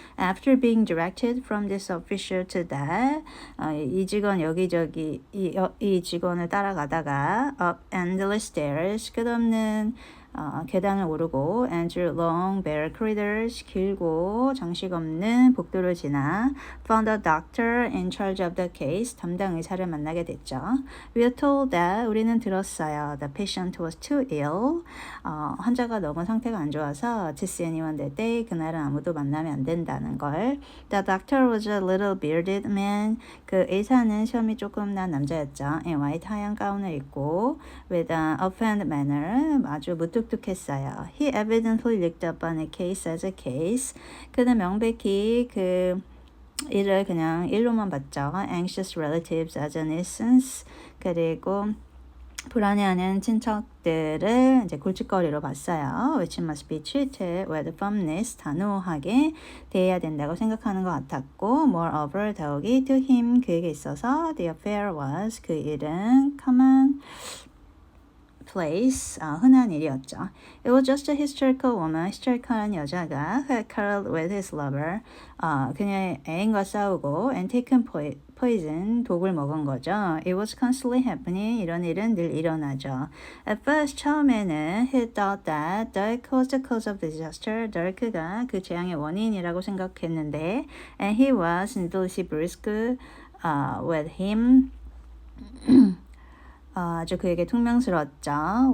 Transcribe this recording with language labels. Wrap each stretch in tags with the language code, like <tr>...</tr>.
<en>After being directed from this official to that</en> <ko>이 직원 여기저기 이 직원을 따라가다가</ko> <en>up endless stairs</en> <ko>끝없는 계단을 오르고</ko> <en>and through long bare corridors</en> <ko>길고 장식 없는 복도를 지나</ko> <en>found a doctor in charge of the case</en> <ko>담당 의사를 만나게 됐죠.</ko> <en>We were told that</en> <ko>우리는 들었어요.</ko> <en>The patient was too ill.</en> <ko>환자가 너무 상태가 안 좋아서</ko> <en>to see anyone that day</en> <ko>그날은 아무도 만나면 안 된다는 걸.</ko> <en>The doctor was a little bearded man.</en> <ko>그 의사는 시험이 조금 난 남자였죠.</ko> <en>in white</en> <ko>하얀 가운을 입고</ko> <en>with an offhand manner</en> <ko>아주 무뚝뚝했어요.</ko> <en>He evidently looked upon a case as a case.</en> <ko>그는 명백히 그 일을 그냥 일로만 봤죠.</ko> <en>Anxious relatives as a nuisance.</en> <ko>그리고 불안해하는 친척들을 이제 골칫거리로 봤어요.</ko> <en>which must be treated with firmness,</en> <ko>단호하게 대해야 된다고 생각하는 것 같았고,</ko> <en>moreover,</en> <ko>더욱이</ko> <en>to him,</en> <ko>그에게 있어서</ko> <en>the affair was,</en> <ko>그 일은</ko> <en>common place,</en> <ko>흔한 일이었죠.</ko> <en>It was just a hysterical woman, hysterical한 여자가 who had quarreled with his lover,</en> <ko>그녀의 애인과 싸우고</ko> <en>and taken poison,</en> <ko>독을 먹은 거죠.</ko> <en>It was constantly happening,</en> <ko>이런 일은 늘 일어나죠.</ko> <en>At first,</en> <ko>처음에는</ko> <en>he thought that Dirk was the cause of the disaster, Dirk가</en> <ko>그 재앙의 원인이라고 생각했는데</ko> <en>and he was needlessly brusque with him,</en> <ko>아주 그에게 퉁명스러웠죠.</ko>